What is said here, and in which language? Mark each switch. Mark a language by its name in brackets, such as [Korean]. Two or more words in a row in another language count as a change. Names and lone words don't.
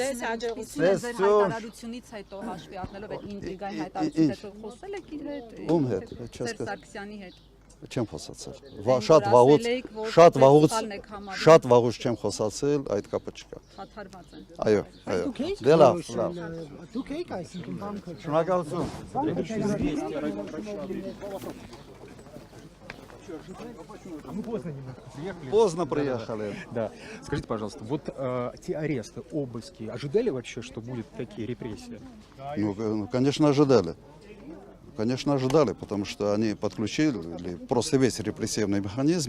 [Armenian] Ձեր հայտարարությունից հետո հաշվի առնելով այդ ինտրիգային հայտարարությունից հետո խոսել եք իր հետ։ Ում հետ, Սերժ Սարգսյանի հետ։ Չեմ խոսացել։ Շատ վաղուց չեմ խոսացել, այդ կապը չկա։ Խաթարված են։ Այո, այո։ Դուք Դե լավ, Դուք եք այսինքն բան քոչ։ Շնորհակալություն։ [Russian] Поздно приехали. Да. Скажите, пожалуйста, вот те аресты, обыски, ожидали вообще, что будут такие репрессии? Ну, конечно, ожидали. Конечно, ожидали, потому что они подключили просто весь репрессивный механизм.